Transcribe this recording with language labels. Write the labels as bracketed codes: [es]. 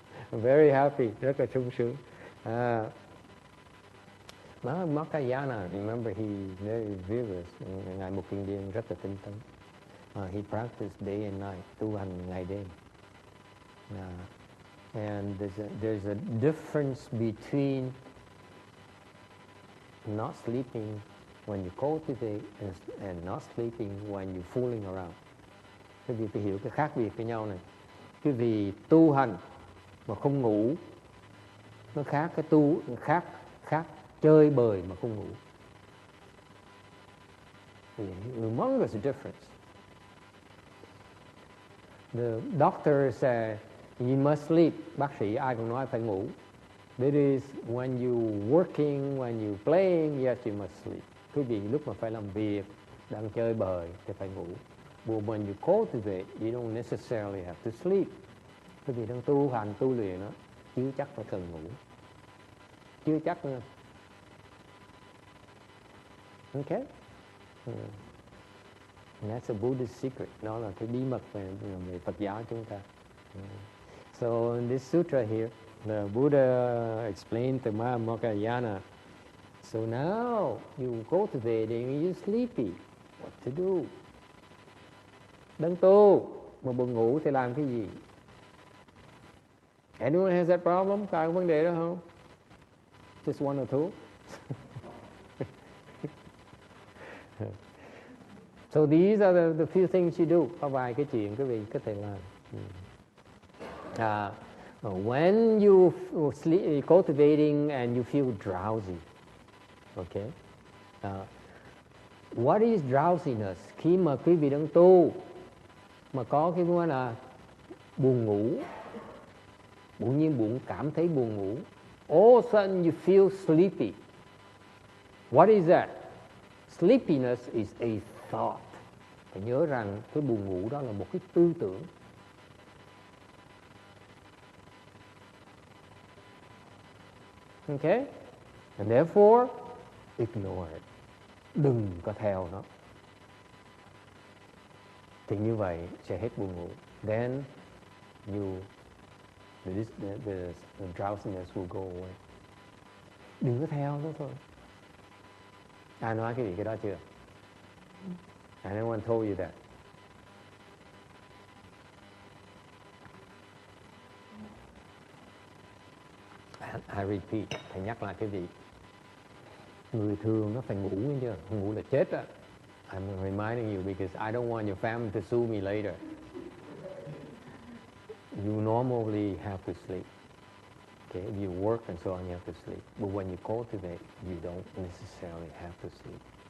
[en] Very happy, [vi] rất là sung sướng. Magaudyayana, [en] remember he very vigorous, [vi] ngài một kinh điển rất là tinh tấn. [en] He practiced day and night, [vi] tu hành ngày đêm. [en] And there's a difference between not sleeping when you cultivate and not sleeping when you're fooling around. [vi] Cái vì phải hiểu cái khác biệt với nhau này. Cái vì tu hành mà không ngủ nó khác cái tu khác chơi bời mà không ngủ. [en] Humongous difference. The doctor said you must sleep. [vi] Bác sĩ ai cũng nói phải ngủ. [en] That is when you working, when you playing, yes you must sleep. [vi] Quý vị lúc mà phải làm việc, đang chơi bời thì phải ngủ. [en] But when you cultivate, you don't necessarily have to sleep. [vi] Quý vị đang tu hành, tu luyện đó, chưa chắc phải cần ngủ. Chưa chắc nữa. [en] Okay? And that's a Buddhist secret. [vi] Đó là cái bí mật về Phật giáo chúng ta. [en] So in this sutra here, the Buddha explained to Magaudyayana, so now you cultivating, you sleepy, what to do? [vi] Đang tu, mà buồn ngủ thì làm cái gì? [en] Anyone has that problem? [vi] Có ai có vấn đề đó không? [en] Just one or two? So these are the few things you do. [vi] Có vài cái chuyện quý vị có thể làm. [en] When you sleep, cultivating and you feel drowsy, okay? What is drowsiness? [vi] Khi mà quý vị đang tu mà có cái vấn là buồn ngủ, bỗng nhiên cảm thấy buồn ngủ, [en] all of a sudden you feel sleepy. What is that? Sleepiness is a thought. [vi] Phải nhớ rằng cái buồn ngủ đó là một cái tư tưởng. [en] Okay? And therefore, ignore it. [vi] Đừng có theo nó. Thì như vậy sẽ hết buồn ngủ. [en] Then the drowsiness will go away. [vi] Đừng có theo nó thôi. Ai nói cái đó chưa? [en] Anyone told you that? I repeat, [vi] thầy nhắc lại cái vị. Người thường nó phải ngủ nghe chưa? Không ngủ là chết á. [en] I'm reminding you because I don't want your family to sue me later. You normally have to sleep. Okay, if you work and so on, you have to sleep. But when you cultivate, you don't necessarily have to sleep.